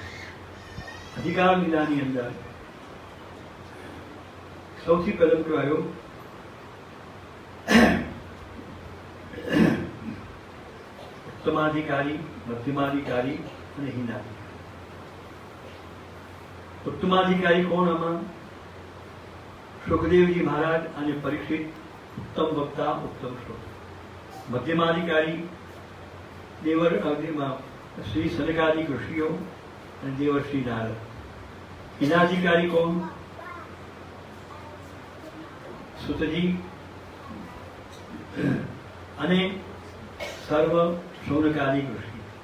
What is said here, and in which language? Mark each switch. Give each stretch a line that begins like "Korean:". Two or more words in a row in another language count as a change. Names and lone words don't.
Gujarati: અધિકાર લીલાની અંદર સૌથી પહેલું કહેવાયું ઉત્તમાધિકારી, મધ્યમાધિકારી અને હીનાધિકારી. ઉત્તમાધિકારી કોણ? આમાં સુખદેવજી મહારાજ અને પરીક્ષિત
Sanskrit: उत्तम वक्ता उत्तम श्रोता.
Gujarati: મધ્યમાધિકારી શ્રી સનકાદિક ઋષિઓ અને દેવર્ષિ નારદ. ઇનાધિકારી કોણ? સુતજી અને સર્વ શૌનકાદિક ઋષિ.